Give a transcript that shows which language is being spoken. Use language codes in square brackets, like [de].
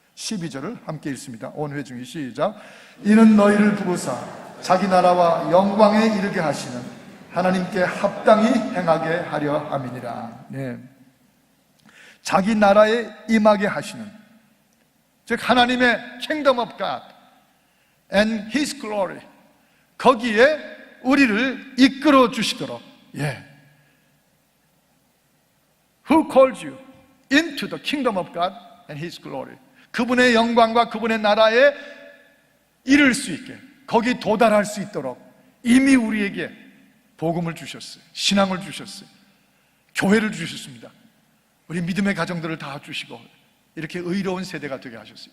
[ko] 12절을 함께 읽습니다. 온 회중이 시작. 이는 너희를 부르사 자기 나라와 영광에 이르게 하시는 하나님께 합당히 행하게 하려 함이니라. 네. 자기 나라에 임하게 하시는, 즉 하나님의 [en] Kingdom of God and His glory, [ko] 거기에 우리를 이끌어 주시도록. 예. [en] Who called you into the Kingdom of God and His glory? [ko] 그분의 영광과 그분의 나라에 이를 수 있게, 거기 도달할 수 있도록 이미 우리에게 복음을 주셨어요. 신앙을 주셨어요. 교회를 주셨습니다. 우리 믿음의 가정들을 다 주시고 이렇게 의로운 세대가 되게 하셨어요.